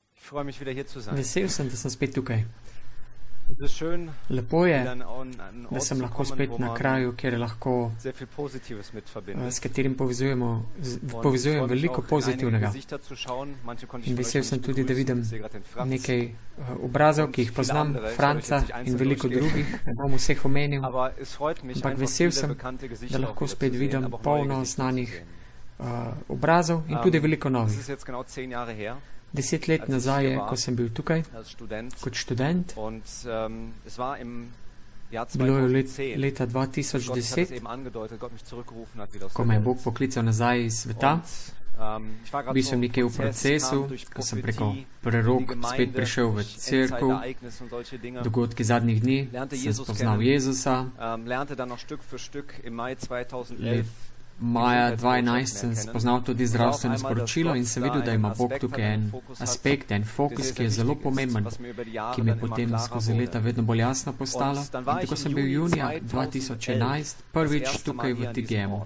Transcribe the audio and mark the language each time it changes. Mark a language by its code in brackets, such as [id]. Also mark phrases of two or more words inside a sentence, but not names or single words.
[de] freue mich wieder hier zu sein. [sl] Vesel sem, da sem spet tukaj. [de] Es ist schön, [sl] Lepo je, [de] wieder an einen [sl] da [de] Ort [sl] sem [de] zu [sl] lahko [de] kommen, [sl] spet [de] wo [sl] na [de] man [sl] kraju, kjer lahko, [de] sehr viel Positives mit verbindet. [sl] s katerim povezujem [de] Und ich freue [sl] veliko [de] mich auch, in einige [sl] pozitivnega. [de] Gesichter zu schauen. Manche konnte ich [sl] In [de] von euch [sl] vesel [de] noch [sl] sem [de] nicht [sl] tudi, da [de] begrüßen. [sl] vidim [de] Ich sehe gerade den Franz. [sl] nekaj obrazov, ki jih poznam, Franca in veliko drugih, ne bom vseh omenil, [de] Aber es freut mich [sl] ampak [de] einfach, [sl] vesel [de] viele [sl] sem, [de] bekannte [sl] da [de] Gesichter auch [sl] lahko [de] wieder [sl] spet [de] zu sehen, [sl] vidim [de] aber auch neue [sl] polno [de] Gesichter zu [sl] znanih [de] sehen. [sl] obrazov in tudi veliko [de] Das [sl] novih. [de] ist jetzt genau 10 Jahre her [sl] 10 let nazaj je, ko sem bil tukaj [de] als Student. [sl] kot študent, [de] Und es war im Jahr [sl] bilo je [de] 2010. [sl] leta [de] Gott, ich hatte es [sl] 2010, [de] eben angedeutet, Gott mich zurückgerufen hat wieder aus [sl] ko [de] der [sl] me je [de] Welt. [sl] Bog poklical nazaj iz sveta. [de] Ich war gerade [sl] Bil [de] so [sl] sem [de] im [sl] nekje v [de] Prozess, [sl] procesu, [de] kam durch [sl] ko sem preko [de] Prophetie, [sl] prerok [de] in die Gemeinde, [sl] spet prišel v [de] durch [sl] cerkev, [de] Endzeitereignisse und solche Dinge. [sl] dogodki zadnjih dni, [de] Lernte [sl] sem [de] Jesus [sl] spoznal [de] kennen. [sl] Jezusa. [de] Lernte dann noch Stück für Stück im Mai 2011 [sl] Maja 2011 sem spoznal tudi zdravstveno sporočilo in sem videl, da ima Bog tukaj en aspekt, en fokus, ki je zelo pomemben, ki mi je potem skozi leta vedno bolj jasno postalo. In tako sem bil junija 2011 prvič tukaj v TGM-u.